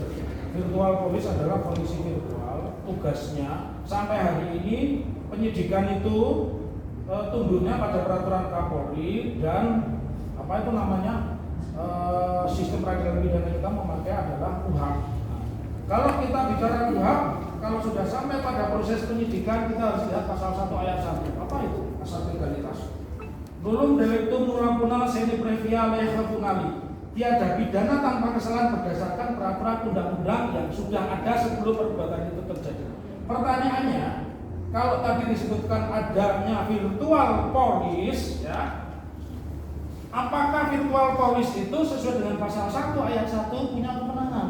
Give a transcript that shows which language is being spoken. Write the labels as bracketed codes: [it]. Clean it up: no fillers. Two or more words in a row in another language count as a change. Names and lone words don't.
[en] Virtual polis [id] adalah polisi virtual. Tugasnya sampai hari ini penyidikan itu tunduknya pada peraturan Kapolri dan sistem peradilan pidana kita memakai adalah KUHP. Kalau kita bicara KUHP, kalau sudah sampai pada proses penyidikan, kita harus lihat pasal 1 ayat 1. Apa itu? Asas legalitas. [la] Nulum delictum nulla punal sine previa lex punali. [id] Tiada pidana tanpa kesalahan berdasarkan peraturan undang-undang yang sudah ada sebelum perbuatan itu terjadi. Pertanyaannya, kalau tadi disebutkan adanya [en] virtual polis, [id] ya, apakah [en] virtual polis [id] itu sesuai dengan pasal 1 ayat 1 punya kewenangan?